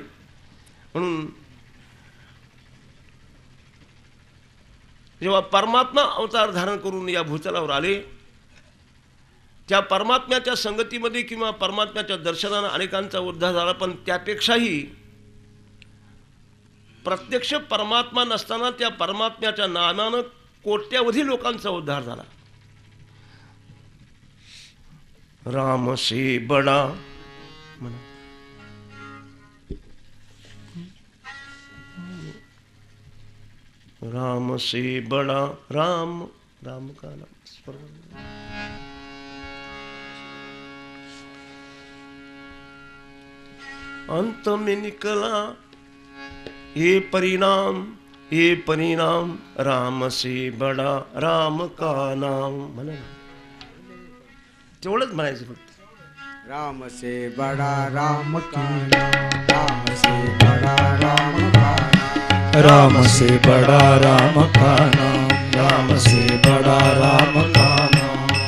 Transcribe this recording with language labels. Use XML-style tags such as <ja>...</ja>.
<mr>म्हणून जेव्हा परमात्मा अवतार धारण करून या भूतलावर आले, त्या परमात्म्याच्या संगतीमध्ये किंवा परमात्म्याच्या दर्शनानं अनेकांचा उद्धार झाला. पण त्यापेक्षाही प्रत्यक्ष परमात्मा नसताना त्या परमात्म्याच्या नामानं कोट्यावधी लोकांचा उद्धार झाला.</mr> <hi>राम से बडा</hi> <mr>म्हणा,</mr> <hi>राम से बड़ा राम, राम का नाम अंत में निकला ये परिणाम राम से बड़ा राम का नाम.</hi> <mr>म्हणा तेवढंच म्हणायचं फक्त.</mr> <hi>राम से बड़ा राम का नाम, राम से बड़ा राम का नाम, राम से बड़ा राम का नाम, राम से बड़ा राम का नाम.</hi>